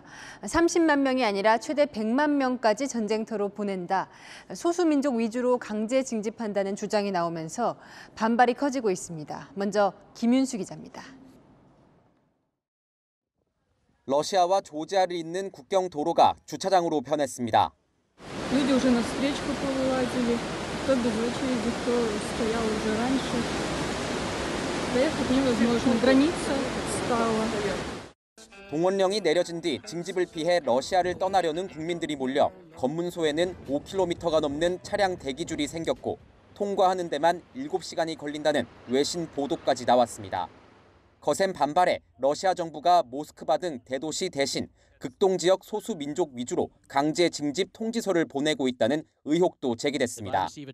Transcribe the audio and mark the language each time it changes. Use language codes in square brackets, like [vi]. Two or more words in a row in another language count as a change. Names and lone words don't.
[ko] 30만 명이 아니라 최대 100만 명까지 전쟁터로 보낸다. 소수민족 위주로 강제 징집한다는 주장이 나오면서 반발이 커지고 있습니다. 먼저 김윤수 기자입니다. 러시아와 조지아를 잇는 국경 도로가 주차장으로 변했습니다. [ru] люди уже на встречку повылазили, кто без очереди, кто стоял уже раньше. Доехать невозможно. Граница стала. [ko] 동원령이 내려진 뒤 징집을 피해 러시아를 떠나려는 국민들이 몰려 검문소에는 5km가 넘는 차량 대기줄이 생겼고 통과하는 데만 7시간이 걸린다는 외신 보도까지 나왔습니다. 거센 반발에 러시아 정부가 모스크바 등 대도시 대신 극동 지역 소수 민족 위주로 강제 징집 통지서를 보내고 있다는 의혹도 제기됐습니다.